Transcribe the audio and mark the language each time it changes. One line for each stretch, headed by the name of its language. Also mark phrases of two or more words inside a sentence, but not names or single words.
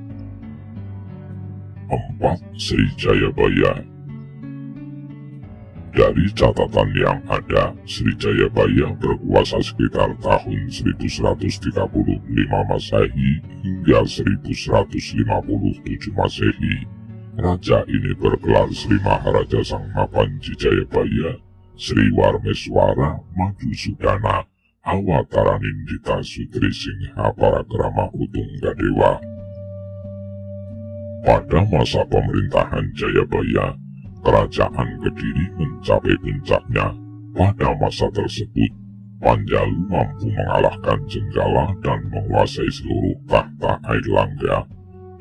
Indonesian: 4. Sri Jayabaya. Dari catatan yang ada, Sri Jayabaya berkuasa sekitar tahun 1135 Masehi hingga 1157 Masehi. Raja ini bergelar Sri Maharaja Sanghapanji Jayabaya, Sri Warmeswara Madhusudana, Awataranindita Sutri Singha Parakrama Utunggadewa. Pada masa pemerintahan Jayabaya, Kerajaan Kediri mencapai puncaknya. Pada masa tersebut, Panjalu mampu mengalahkan Jenggala dan menguasai seluruh tahta Airlangga.